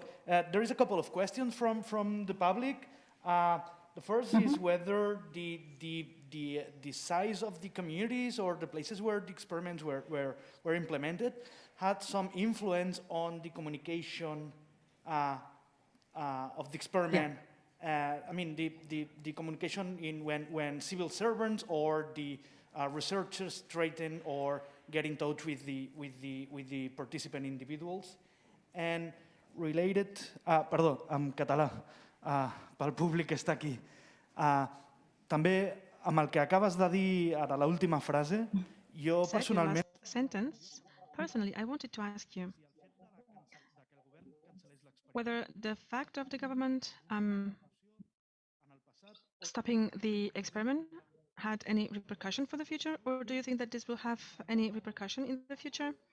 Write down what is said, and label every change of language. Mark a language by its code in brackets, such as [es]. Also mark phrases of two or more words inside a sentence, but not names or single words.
[en] There is a couple of questions from the public. The first is whether the size of the communities or the places where the experiments were implemented had some influence on the communication of the experiment. Yeah. I mean, the communication in when civil servants or the researchers threaten or get in touch with the participant individuals. And related, [ca] perdó, en català, pel públic que està aquí. També amb el que acabes de dir ara, l'última frase, jo personalment... [en] Personally, I wanted to ask you whether the fact of the government stopping the experiment had any repercussion for the future, or do you think that this will have any repercussion in the future?